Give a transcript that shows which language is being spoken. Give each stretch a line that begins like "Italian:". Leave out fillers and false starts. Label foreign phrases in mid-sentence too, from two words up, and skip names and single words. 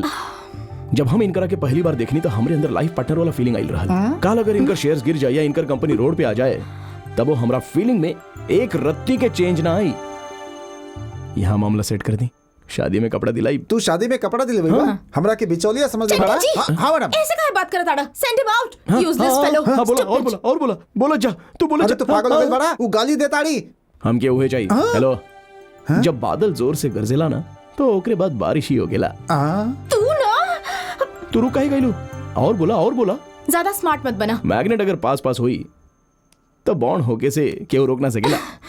Bhojpuri: जब हम इनकरा के पहली बार देखनी तो हमरे अंदर
English: life partner
Bhojpuri: वाला फीलिंग आइल रहल। काल अगर इनकर शेयर्स गिर जाए या इनकर कंपनी रोड पे आ जाए, तब वो हमरा फीलिंग में एक रत्ती के चेंज ना आई। यहाँ मामला सेट कर दी, शादी में कपड़ा दिलाई। तू शादी में कपड़ा दिले भैया, हमरा के बिचौलिया समझ में चंटी पड़ा। जी, हाँ मैडम। ऐसे काहे बात करत आड़ा?
English: Send him out, useless fellow.
Bhojpuri: हाँ, बोला और बोला और बोला, बोला जा, तू बोला अरे जा। तू पागल हो गई बड़ा, वो गाली दे ताड़ी। हमके उहे चाहिए। हेलो, जब बादल जोर से गरजेला ना, तो ओकरे बाद बारिश ही हो गेला। तू ना तू रुक काहे गइलू? और बोला और बोला। ज्यादा स्मार्ट मत बना। मैग्नेट अगर पास पास हुई तो बॉन्ड होके से केहू रोक ना सकेला।